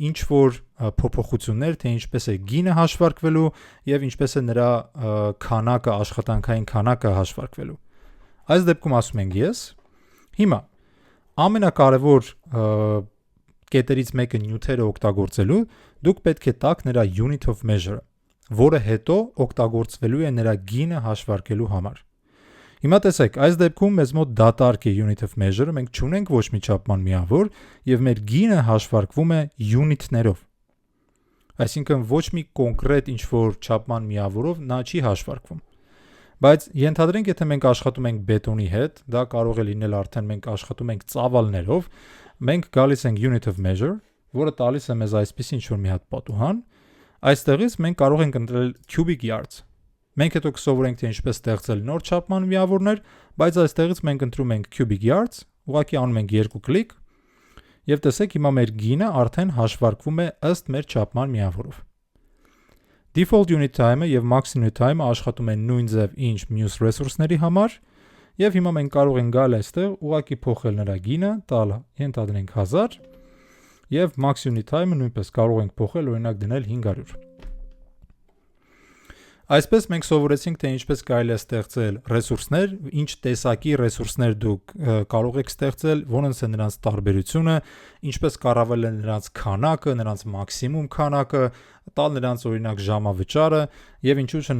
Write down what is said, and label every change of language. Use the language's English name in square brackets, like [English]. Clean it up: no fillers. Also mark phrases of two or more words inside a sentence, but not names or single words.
[Armenian] ինչ որ փոփոխություններ, թե ինչպես է գինը հաշվարկվելու եւ ինչպես է նրա քանակը, աշխատանքային քանակը հաշվարկվելու։ Այս դեպքում ասում ենք yes։ Հիմա ամենակարևոր կետերից մեկը նյութերը օգտագործելու, դուք պետք է տաք նրա [English] unit of measure- [Armenian] ը, որը հետո օգտագործվելու է նրա գինը հաշվարկելու համար։ Հիմա տեսեք, այս դեպքում մեզ մոտ դատարկ է [English] unit of measure- [Armenian] ը, մենք չունենք ոչ մի չափման միավոր եւ մեր գինը հաշվարկվում է unit-ներով։ Այսինքն ոչ մի կոնկրետ ինչ-որ չափման միավորով նա չի հաշվարկվում։ Բայց ենթադրենք, եթե մենք աշխատում ենք բետոնի հետ, դա կարող է լինել արդեն մենք աշխատում ենք ծավալներով, մենք գալիս ենք [English] unit of measure, [Armenian] որը տալիս է մեզ այսպես ինչ-որ մի հատ պատուհան, այստեղից մենք կարող ենք ընտրել [English] cubic yards։ [Armenian] Մենք հետո կսովորենք, թե ինչպես ստեղծել նոր չափման միավորներ, բայց այստեղից մենք ընտրում ենք [English] cubic yards, [Armenian] ուղղակի անում ենք երկու կլիկ, եւ տեսեք հիմա մեր գինը արդեն հաշվարկվում է ըստ մեր չափման միավորով։ [English] Default unit time- [Armenian] ը եւ [English] max unit time- [Armenian] ը աշխատում են նույն ձև ինչ մյուս ռեսուրսների համար, եւ հիմա մենք կարող ենք գալ այստեղ ուղղակի փոխել նրա գինը, տալ ենթադրենք 1000 եւ max unit time-ը նույնպես կարող ենք փոխել, օրինակ դնել 500։ Այսպես մենք սովորեցինք, թե ինչպես կարելի է ստեղծել ռեսուրսներ, ինչ տեսակի ռեսուրսներ դուք կարող եք ստեղծել, որոնց է նրանց տարբերությունը, ինչպես կառավարել է նրանց քանակը, նրանց մաքսիմում քանակը, տալ նրանց օրինակ ժամավճարը եւ ինչու՞ չէ